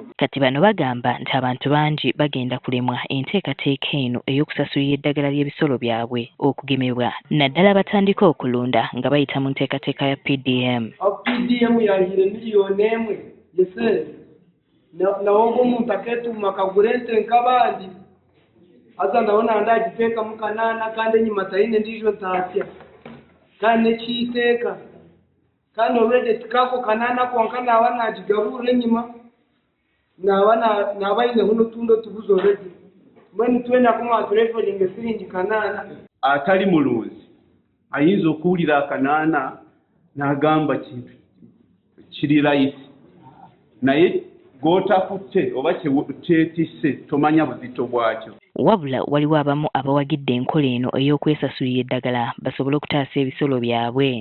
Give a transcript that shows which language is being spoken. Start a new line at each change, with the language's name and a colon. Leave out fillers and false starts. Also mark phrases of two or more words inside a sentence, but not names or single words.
Ganda: Kati bano bagamba nti abantu bangi bagenda kulemwa enteekateeka eno ey'okusasulira eddagala ly'ebisolo byabwe okugemebwa naddala batandika okulunda nga bayita mu nteekateeka ya PDM.
Nyankole: PDM yayire miliyoni 1 yese nawo omuntu akeetuma kagula ente nk'abandi aza ndabona ndagiteeka mu kanaana kandi enyuma tayine ndijo ntaatya kandi nekiyiteeka kandi olwedde tikako kanaana konka naaba nagigabuura enyuma naaba ayineho n'otundi otubuzi olwedde mbwenu twenda kumwatureferinga esiringi kanaana.
Ganda: Atali mulunzi ayinza okuwulira akanaana n'agamba kintu kiri layisi naye gw'otakutte oba kyetisse tomanya buzito bwakyo. Wabula waliwo abamu abawagidde enkola eno ey'okwesasulira eddagala basobole okutaasa ebisolo byabwe.